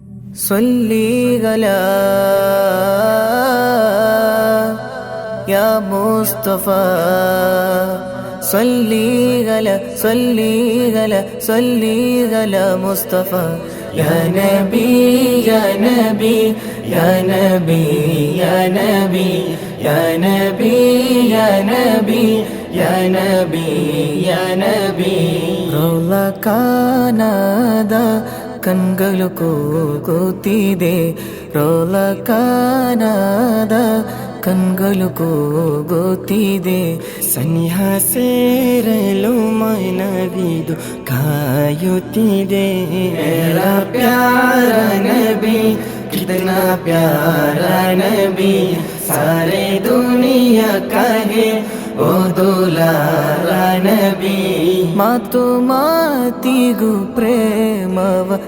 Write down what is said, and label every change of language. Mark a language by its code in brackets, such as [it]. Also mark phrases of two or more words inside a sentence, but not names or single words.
[ar] صلي على يا مصطفى صلي على مصطفى يا نبي يا نبي يا نبي يا نبي يا نبي يا نبي يا نبي يا نبي رولا [kn] ಕಾಣದ ಕಣ್ಗಳು ಕೂಗುತ್ತಿದೆ ರೋಲ ಕಾಣದ ಕಣ್ಗಳು ಕೂಗುತ್ತಿದೆ ಸನಿಹ ಸೇರಲು ಮನವಿದು ಕಾಯುತ್ತಿದೆ [ur] میرا پیارا نبی کتنا پیارا نبی سارے دنیا کہے او دلارا نبی [kn] ಮಾತು ಮಾತಿಗೂ ಪ್ರೇಮವ